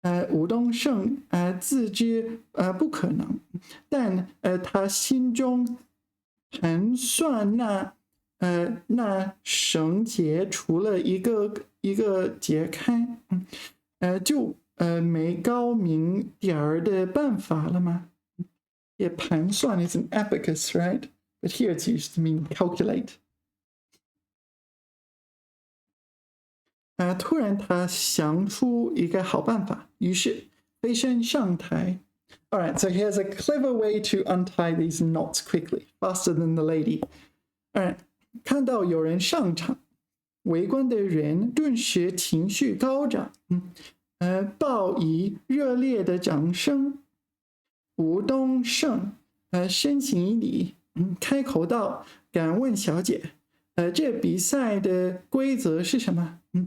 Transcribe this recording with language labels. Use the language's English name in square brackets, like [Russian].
[Chinese] 吴东胜自知不可能，但他心中盘算那绳结除了一个解开，就没高明点儿的办法了吗？也盘算 [English] is an abacus, right? But here it's used to mean calculate. [Chinese] 突然他想出一个好办法，于是飞身上台。 [English] All right, so here's a clever way to untie these knots quickly, faster than the lady. All right, [Chinese] 看到有人上场，围观的人顿时情绪高涨，报以热烈的掌声。吴东胜深行一礼，开口道：“敢问小姐，这比赛的规则是什么？